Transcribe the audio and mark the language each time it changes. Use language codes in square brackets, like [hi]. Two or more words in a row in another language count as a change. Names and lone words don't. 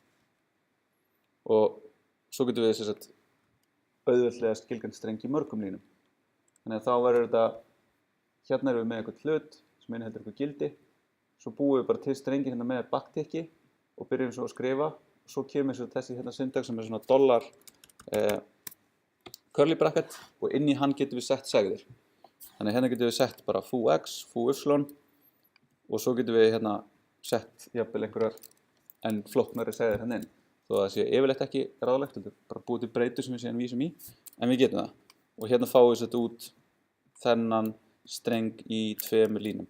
[is] Og svo getum við auðveldlega skilgreint streng í mörgum línum. Þannig að þá verður þetta, hérna erum við með eitthvað hlut sem inniheldur eitthvað gildi, svo búum við bara til strengi hérna með backticki og byrjum svo að skrifa og svo kemur þessi hérna syntax sem er svona [en] dollar curly bracket [is] og inn í hann getum við sett segðir. Þannig að hérna getum við sett bara foo x, foo y og svo getum við hérna sett jafnvel einhverjar en flóknari segðir hérna inn. Þó að það sé yfirleitt ekki ráðlegt, bara búið til breytur sem við síðan vísum í, en við getum það. Og hérna fáum við þetta út þennan streng í 2 línum.